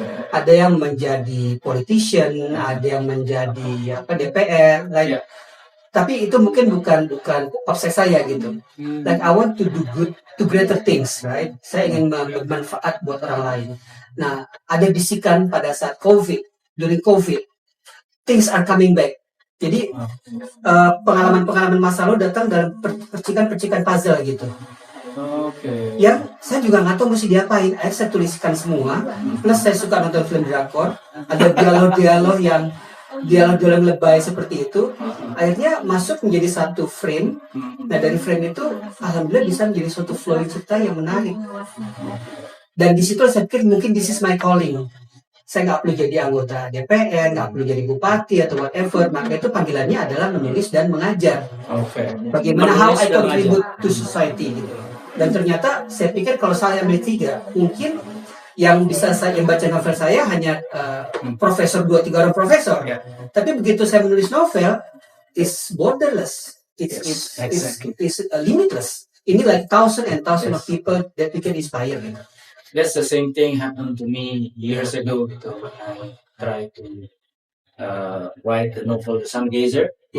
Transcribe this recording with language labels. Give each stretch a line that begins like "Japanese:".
Indonesian: Ada yang menjadi politician, ada yang menjadi DPR, tapi itu mungkin bukan obses saya gitu.
English: Like I want to do good to greater things, right?
Indonesian: Saya ingin bermanfaat buat orang lain. Nah, ada bisikan pada saat
English: during COVID, things are coming back.
Indonesian: Jadi pengalaman masa lalu datang dalam percikan-percikan puzzle gitu. Yang saya juga nggak tahu mesti diapain. Akhirnya saya tuliskan semua. Plus saya suka nonton film drakor. Ada dialog-dialog yang lebay seperti itu. Akhirnya masuk menjadi satu frame. Nah, dari frame itu alhamdulillah bisa menjadi suatu flow cerita yang menarik. Dan di situ saya pikir mungkin
English: this is my calling.
Indonesian: Saya nggak perlu jadi anggota DPR, nggak perlu jadi bupati atau whatever. Maka itu panggilannya adalah menulis dan mengajar. Bagaimana
English: how I contribute to society
Indonesian: gitu. Dan ternyata saya pikir kalau saya ambil 3, mungkin yang bisa saya baca novel saya hanya profesor 2-3 orang profesor. Tapi begitu saya menulis novel,
English: it's borderless, it's limitless. Ini like thousands and thousands of people that we can inspire. That's the same thing happened to me years ago gitu. When I try to write the novel The Sun Gazer.